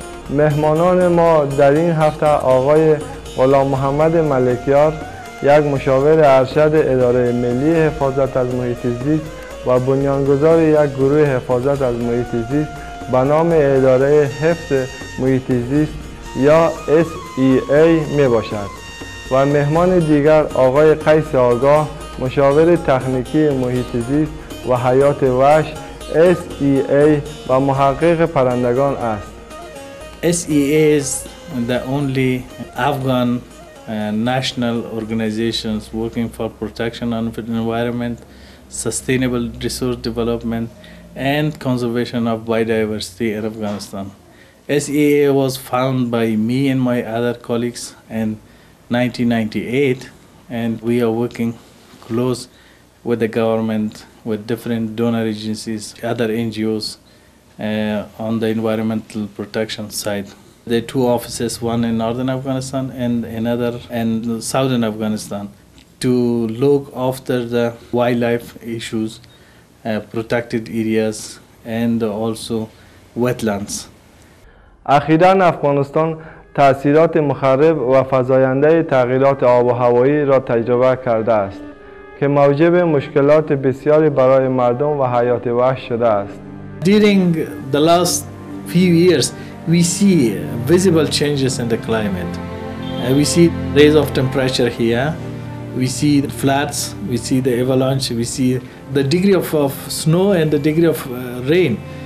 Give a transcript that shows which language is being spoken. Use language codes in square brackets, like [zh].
[fa] مهمانان ما در این هفته آقای غلام محمد ملکیار، یک مشاور ارشد اداره ملی حفاظت از محیط زیست و بنیانگذار یک گروه حفاظت از محیط زیست به نام اداره حفظ محیط زیست یا SEA می باشد و مهمان دیگر آقای قیس آگاه، مشاور تکنیکی محیط زیست و حیات وحش SEA و محقق پرندگان است. [en] SEA is the only Afghan national organizations working for protection of the environment, sustainable resource development, and conservation of biodiversity in Afghanistan. SEA was founded by me and my other colleagues in 1998, and we are working close with the government, with different donor agencies, other NGOs, on the environmental protection side. There are two offices, one in northern Afghanistan and another in southern Afghanistan, to look after the wildlife issues, protected areas, and also wetlands. [fa] اخیراً افغانستان تأثیرات مخرب و فزاینده تغییرات آب و هوایی را تجربه کرده است که موجب مشکلات بسیاری برای مردم و حیات وحش شده است. [en] During the last few years, we see visible changes in the climate. We see rise of temperature here, we see the floods, we see the avalanche, we see the degree of snow and the degree of rain.